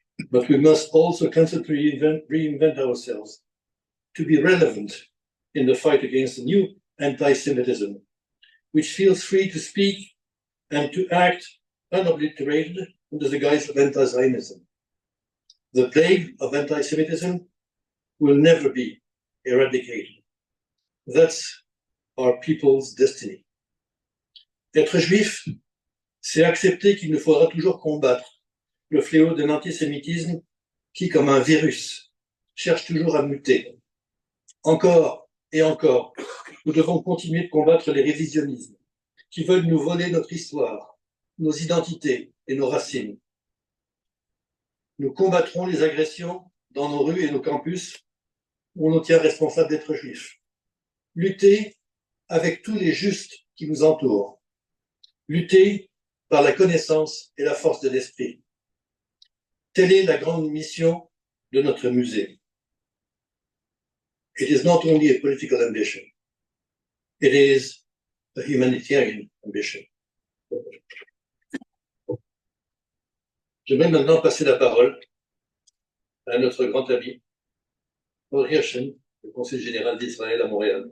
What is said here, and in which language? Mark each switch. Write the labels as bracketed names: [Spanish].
[English] But we must also constantly reinvent ourselves to be relevant in the fight against the new anti-Semitism, which feels free to speak and to act unobliterated under the guise of anti-Zionism. The plague of anti-Semitism will never be eradicated. That's our people's destiny. [French] Être juif, c'est accepter qu'il nous faudra toujours combattre le fléau de l'antisémitisme qui, comme un virus, cherche toujours à muter. Encore et encore, nous devons continuer de combattre les révisionnismes qui veulent nous voler notre histoire, nos identités et nos racines. Nous combattrons les agressions dans nos rues et nos campus où on nous tient responsables d'être juifs. Lutter avec tous les justes qui nous entourent. Lutter par la connaissance et la force de l'esprit. Telle est la grande mission de notre musée. [English] It is not only a political ambition, it is a humanitarian ambition. [French] Je vais maintenant passer la parole à notre grand ami, Paul Hirschen, le Conseil général d'Israël à Montréal.